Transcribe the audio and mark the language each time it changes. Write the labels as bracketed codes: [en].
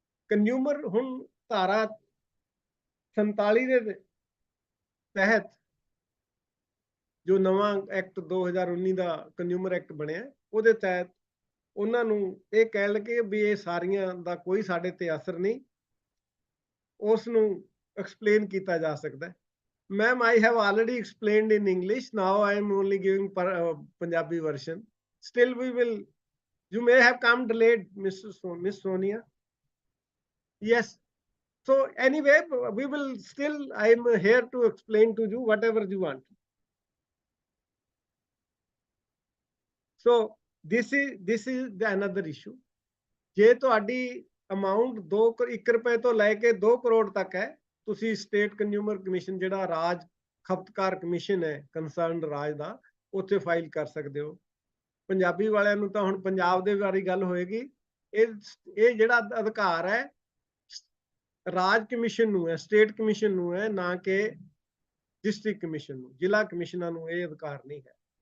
[pa] Consumer ਹੁਣ ਧਾਰਾ 47 ਦੇ ਤਹਿਤ ਜੋ ਨਵਾਂ ਐਕਟ 2019 ਦਾ ਕੰਜ਼ਿਊਮਰ ਐਕਟ ਬਣਿਆ, ਉਹਦੇ ਤਹਿਤ ਉਹਨਾਂ ਨੂੰ ਇਹ ਕਹਿ ਲਗੇ ਵੀ ਇਹ ਸਾਰੀਆਂ ਦਾ ਕੋਈ ਸਾਡੇ ਤੇ ਅਸਰ ਨਹੀਂ, ਉਸ ਨੂੰ ਐਕਸਪਲੇਨ ਕੀਤਾ ਜਾ ਸਕਦਾ। [en] Ma'am, I have already explained in English. Now I am only giving Punjabi version. Still we will, you may have come delayed, Miss Sonia. Yes. So anyway, we will still, I am here to explain to you whatever you want. So this is the another issue. [pa] ਜੇ ਤੁਹਾਡੀ amount 1 ਰੁਪਏ ਤੋਂ ਲੈ ਕੇ 2 ਕਰੋੜ ਤੱਕ ਹੈ। ਤੁਸੀਂ state consumer commission ਜਿਹੜਾ ਰਾਜ ਖਪਤਕਾਰ ਕਮਿਸ਼ਨ ਹੈ ਕੰਸਰਨਡ ਰਾਜ ਦਾ, ਉੱਥੇ ਫਾਈਲ ਕਰ ਸਕਦੇ ਹੋ। ਪੰਜਾਬੀ ਵਾਲਿਆਂ ਨੂੰ ਤਾਂ ਹੁਣ ਪੰਜਾਬ ਦੇ ਬਾਰੇ ਗੱਲ ਹੋਏਗੀ। ਇਹ ਜਿਹੜਾ ਅਧਿਕਾਰ ਹੈ ਰਾਜ ਕਮਿਸ਼ਨ ਨੂੰ ਹੈ, ਸਟੇਟ ਕਮਿਸ਼ਨ ਨੂੰ ਹੈ, ਨਾ ਕਿ ਡਿਸਟ੍ਰਿਕਟ ਕਮਿਸ਼ਨ ਨੂੰ, ਜ਼ਿਲ੍ਹਾ ਕਮਿਸ਼ਨਾਂ ਨੂੰ ਇਹ ਅਧਿਕਾਰ ਨਹੀਂ ਹੈ।